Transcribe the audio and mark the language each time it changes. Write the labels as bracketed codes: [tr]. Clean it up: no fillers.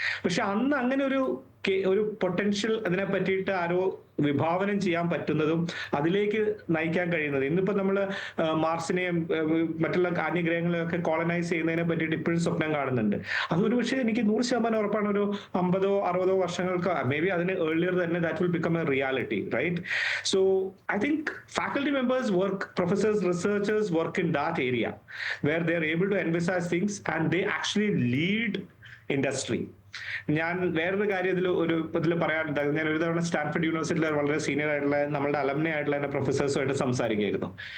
[ml] പക്ഷെ അന്ന് അങ്ങനെ ഒരു പൊട്ടൻഷ്യൽ അതിനെ പറ്റിയിട്ട് ആരോ വിഭാവനം ചെയ്യാൻ പറ്റുന്നതും അതിലേക്ക് നയിക്കാൻ കഴിയുന്നത്, ഇന്നിപ്പോ നമ്മള് മാർസിനെയും മറ്റുള്ള അന്യഗ്രഹങ്ങളെയൊക്കെ കോളനൈസ് ചെയ്യുന്നതിനെ പറ്റിയിട്ട് ഇപ്പോഴും സ്വപ്നം കാണുന്നുണ്ട്. അതൊരു പക്ഷേ എനിക്ക് 100% ഉറപ്പാണ്, ഒരു 50-60 വർഷങ്ങൾക്ക്, [en] maybe [ml] അതിന് ഏർലിയർ തന്നെ [en] That will become a reality, right? [ml] So [en] I think faculty members work, professors, researchers work in that area where they are able to envisage things and they actually lead industry. [ml] ഞാൻ വേറൊരു കാര്യം ഇതിൽ പറയാനുണ്ട്. ഞാൻ ഒരു തവണ Stanford യൂണിവേഴ്സിറ്റിയിലെ വളരെ സീനിയർ ആയിട്ടുള്ള നമ്മളുടെ അലംനെ ആയിട്ടുള്ള എന്റെ പ്രൊഫസേഴ്സുമായിട്ട് സംസാരിക്കുകയായിരുന്നു.